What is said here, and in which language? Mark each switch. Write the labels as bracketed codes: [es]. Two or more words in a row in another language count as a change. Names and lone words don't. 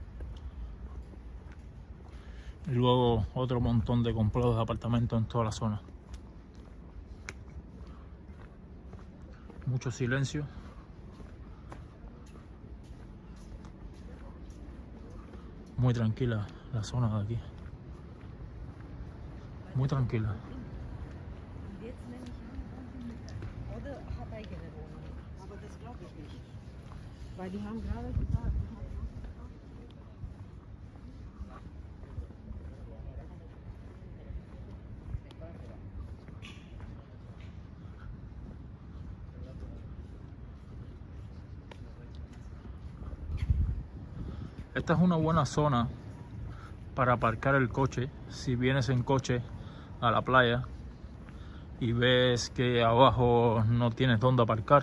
[es] Y luego otro montón de complejos de apartamentos en toda la zona. Mucho silencio. Muy tranquila la zona de aquí. Muy tranquila. [de] Oder hat eigene Wohnung. Aber das glaube ich nicht. Weil die haben gerade gesagt, [es] Esta es una buena zona para aparcar el coche si vienes en coche a la playa y ves que abajo no tienes dónde aparcar.